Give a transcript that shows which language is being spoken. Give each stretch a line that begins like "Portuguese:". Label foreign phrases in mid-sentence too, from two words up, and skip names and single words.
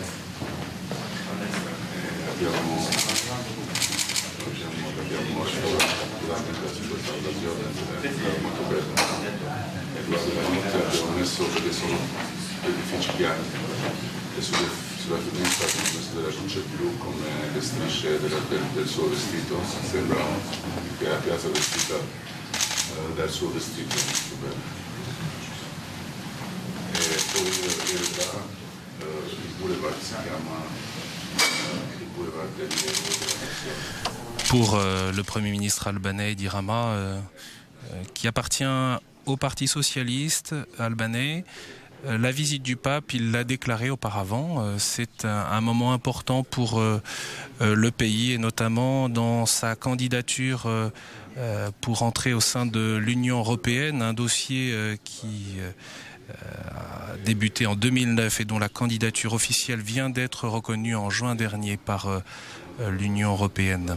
Italian: Abbiamo durante la situazione molto bello e durante la notte abbiamo messo, perché sono edifici bianchi e sulla finestra abbiamo messo della luce blu come le strisce del suo vestito, sembra che la piazza vestita dal suo vestito, molto bene. E poi in realtà il boulevard si chiama il boulevard del Nero.
French: Pour le Premier ministre albanais Edi Rama, qui appartient au Parti socialiste albanais, la visite du pape, il l'a déclaré auparavant, c'est un moment important pour le pays, et notamment dans sa candidature pour entrer au sein de l'Union européenne, un dossier qui a débuté en 2009 et dont la candidature officielle vient d'être reconnue en juin dernier par l'Union européenne.